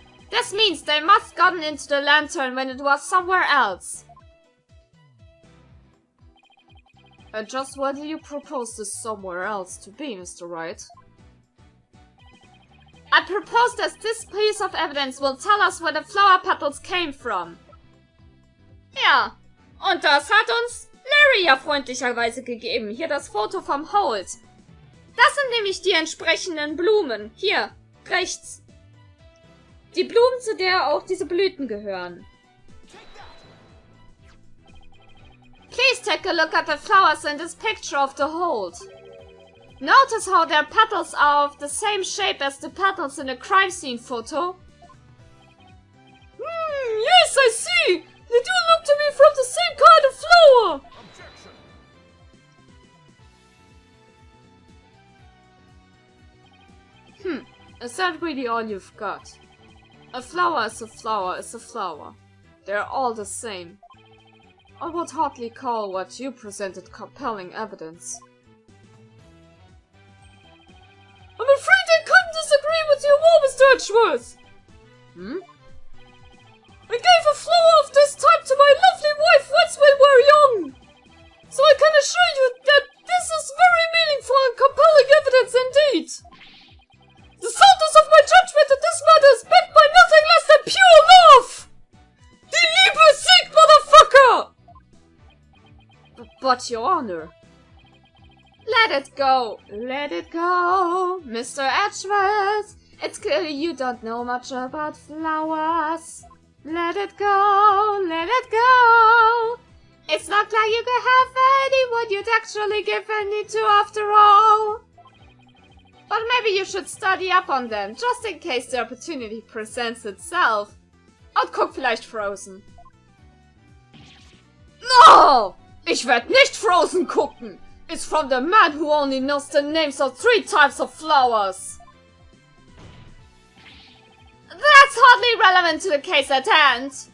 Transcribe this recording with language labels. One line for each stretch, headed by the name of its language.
English: This means they must gotten into the lantern when it was somewhere else. And just where do you propose this somewhere else to be, Mr. Wright? I propose that this piece of evidence will tell us where the flower petals came from.
German: Ja, und das hat uns Larry ja freundlicherweise gegeben. Hier das Foto vom Hold. Das sind nämlich die entsprechenden Blumen. Hier, rechts. Die Blumen, zu der auch diese Blüten gehören.
English: Please take a look at the flowers in this picture of the hold. Notice how their petals are of the same shape as the petals in the crime scene photo. Yes, I see! They do look to me from the same kind of flower! Is that really all you've got? A flower is a flower is a flower. They're all the same. I would hardly call what you presented compelling evidence. I'm afraid I couldn't disagree with you more, Mr. Edgeworth! I gave a flower of this type to my lovely wife once we were young! So I can assure you that this is very meaningful and compelling evidence indeed! The soundness of my judgment in this matter is backed by nothing less than pure love!
German: Die Liebe siegt, motherfucker!
English: But, Your Honor. Let it go. Let it go, Mr. Edgeworth. It's clear you don't know much about flowers. Let it go. Let it go. It's not like you can have anyone you'd actually give any to after all. But maybe you should study up on them, just in case the opportunity presents itself.
German: Und guck vielleicht Frozen.
English: No!
German: Ich werd nicht Frozen gucken!
English: It's from the man who only knows the names of 3 types of flowers! That's hardly relevant to the case at hand!